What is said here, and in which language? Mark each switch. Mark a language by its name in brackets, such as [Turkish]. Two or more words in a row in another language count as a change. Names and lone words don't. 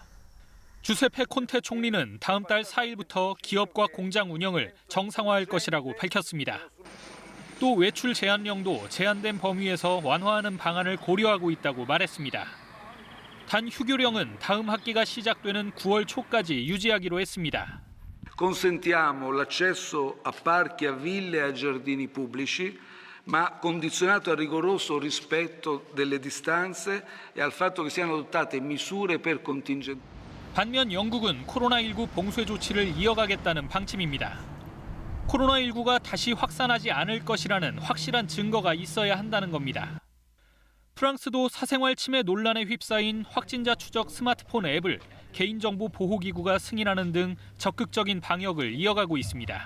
[Korean] 주세페 콘테 총리는 다음 달 4일부터 기업과 공장 운영을 정상화할 것이라고 밝혔습니다. 또 외출 제한령도 제한된 범위에서 완화하는 방안을 고려하고 있다고 말했습니다. 단 휴교령은 다음 학기가 시작되는 9월 초까지 유지하기로 했습니다. [Italian] Consentiamo l'accesso a parchi, a ville e a giardini pubblici, ma condizionato al rigoroso rispetto delle distanze e al fatto che siano adottate misure per contingentare. [Korean] 반면 영국은 코로나19 봉쇄 조치를 이어가겠다는 방침입니다. 코로나19가 다시 확산하지 않을 것이라는 확실한 증거가 있어야 한다는 겁니다. 프랑스도 사생활 침해 논란에 휩싸인 확진자 추적 스마트폰 앱을 개인정보 보호기구가 승인하는 등 적극적인 방역을 이어가고 있습니다.